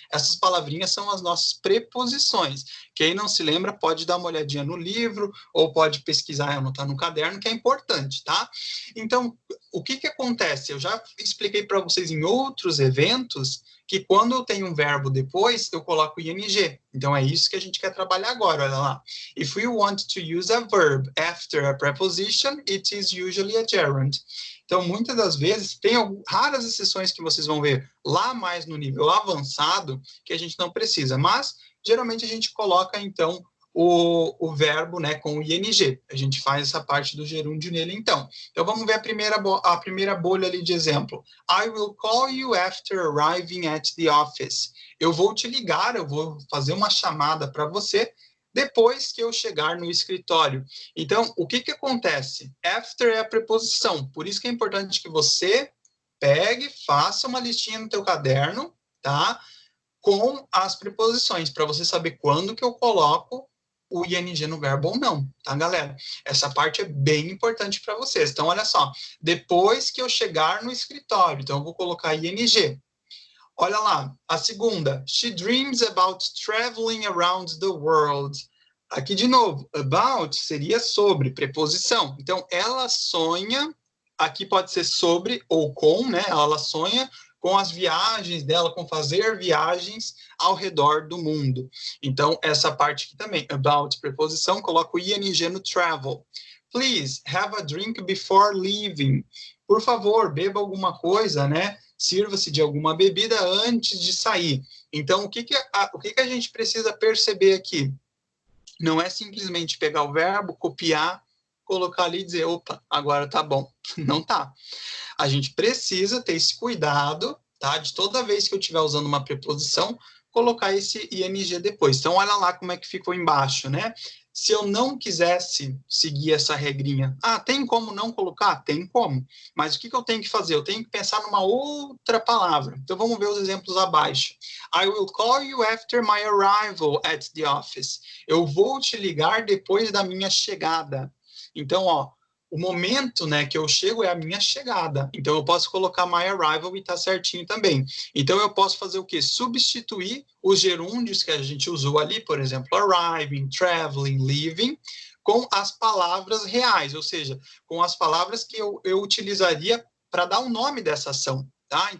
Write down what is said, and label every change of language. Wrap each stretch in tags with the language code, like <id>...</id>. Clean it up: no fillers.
<pt>Essas palavrinhas são as nossas preposições. Quem não se lembra pode dar uma olhadinha no livro ou pode pesquisar e anotar no caderno, que é importante, tá? Então, o que acontece? Eu já expliquei para vocês em outros eventos que quando eu tenho um verbo depois, eu coloco ing. Então, é isso que a gente quer trabalhar agora, olha lá.</pt> <en>If we want to use a verb after a preposition, it is usually a gerund.</en> <pt>Então, muitas das vezes, tem raras exceções que vocês vão ver lá mais no nível avançado, que a gente não precisa. Mas, geralmente, a gente coloca, então, o verbo, né, com o ing. A gente faz essa parte do gerúndio nele, então. Então, vamos ver a primeira bolha ali de exemplo.</pt> <en>I will call you after arriving at the office.</en> <pt>Eu vou te ligar, eu vou fazer uma chamada para você depois que eu chegar no escritório. Então, o que acontece? After é a preposição. Por isso que é importante que você pegue, faça uma listinha no teu caderno, tá? Com as preposições, para você saber quando que eu coloco o ing no verbo ou não, tá, galera? Essa parte é bem importante para vocês. Então, olha só. Depois que eu chegar no escritório, então eu vou colocar ing. Olha lá, a segunda.</pt> <en>She dreams about traveling around the world.</en> <pt>Aqui de novo, about seria sobre, preposição. Então, ela sonha, aqui pode ser sobre ou com, né? Ela sonha com as viagens dela, com fazer viagens ao redor do mundo. Então, essa parte aqui também, about, preposição, coloco o ing no travel.</pt> <en>Please, have a drink before leaving.</en> <pt>Por favor, beba alguma coisa, né? Sirva-se de alguma bebida antes de sair. Então, o que a gente precisa perceber aqui? Não é simplesmente pegar o verbo, copiar, colocar ali e dizer, opa, agora tá bom. Não tá. A gente precisa ter esse cuidado, tá? De toda vez que eu estiver usando uma preposição, colocar esse ing depois. Então, olha lá como é que ficou embaixo, né? Se eu não quisesse seguir essa regrinha, tem como não colocar? Tem como. Mas o que eu tenho que fazer? Eu tenho que pensar numa outra palavra. Então, vamos ver os exemplos abaixo.</pt> <en>I will call you after my arrival at the office.</en> <pt>Eu vou te ligar depois da minha chegada. Então, ó, o momento, né, que eu chego é a minha chegada. Então, eu posso colocar</pt> <en>my arrival</en> <pt>e tá certinho também. Então, eu posso fazer o quê? Substituir os gerúndios que a gente usou ali, por exemplo, arriving, traveling, leaving, com as palavras reais, ou seja, com as palavras que eu utilizaria para dar o nome dessa ação, tá?</pt>